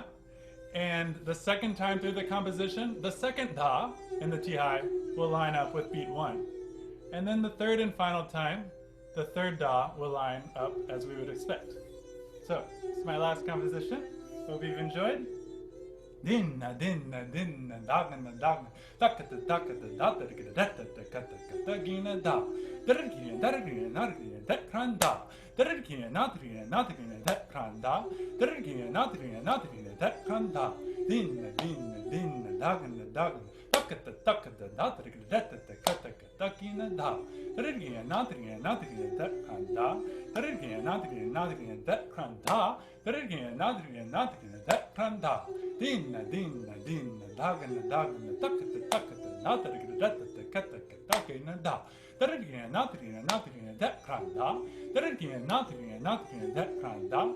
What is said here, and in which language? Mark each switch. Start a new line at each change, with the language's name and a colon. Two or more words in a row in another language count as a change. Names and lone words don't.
English: And the second time through the composition, the second Da in the Tihai will line up with beat 1. And then the third and final time, the third da will line up as we would expect. So, it's my last composition. Hope you've enjoyed. Dinna, dinna, dinna, dagna, dagna, dakata, dakata, datarikata, datakata, dagina, da. Darikina, darikina, narikina, dat kranda. Darikina, natrina, natrina, dat kranda. Darikina, natrina, natrina, dat kranda. Dinna, dinna, dinna, dagna, dagna, dakata, dakata, datarikata, datakata, dagina, da. Darikina, natrina, natrina, dat kranda. Darikina, natrina, natrina, dat kranda. Darikina, natrina, natrina, dat kranda. Dinna, dinna, dinna, dagana, dagana, takata, takata, natarigana, datata, kataka, takina, da. Darigina, natrina, natrina, dat kranda. Darigina, natrina, natrina, dat kranda.